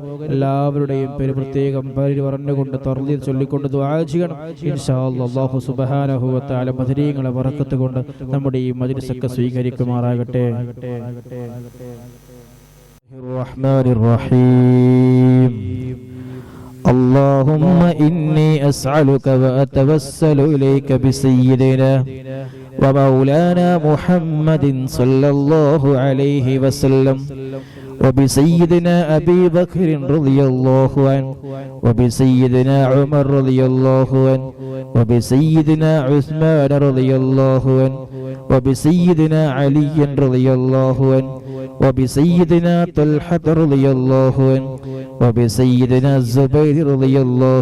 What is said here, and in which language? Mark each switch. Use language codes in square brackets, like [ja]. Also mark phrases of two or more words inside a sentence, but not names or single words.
[ml] എല്ലാവരുടെയും പേര് പ്രത്യേകം പേര് പറഞ്ഞുകൊണ്ട് തർലീൽ ചൊല്ലിക്കൊണ്ട് ദുആ ചെയ്യണം [ar] إن شاء الله. الله سبحانه و تعالى [ml] ബദരീങ്ങളെ ബറക്കത്ത് കൊണ്ട് നമ്മുടെ ഈ മജ്ലിസൊക്കെ സ്വീകരിക്കുമാറാകട്ടെ. [ar] الرحمن الرحيم. اللهم إني أسألك وأتوسل إليك بسيدنا ومولانا محمد صلى الله عليه وسلم وبسيدنا أبي بكر رضي الله عنه وبسيدنا عمر رضي الله عنه وبسيدنا عثمان رضي الله عنه وبسيدنا علي رضي الله عنه وبسيدنا طلحة رضي الله عنه وبسيدنا الزبير رضي الله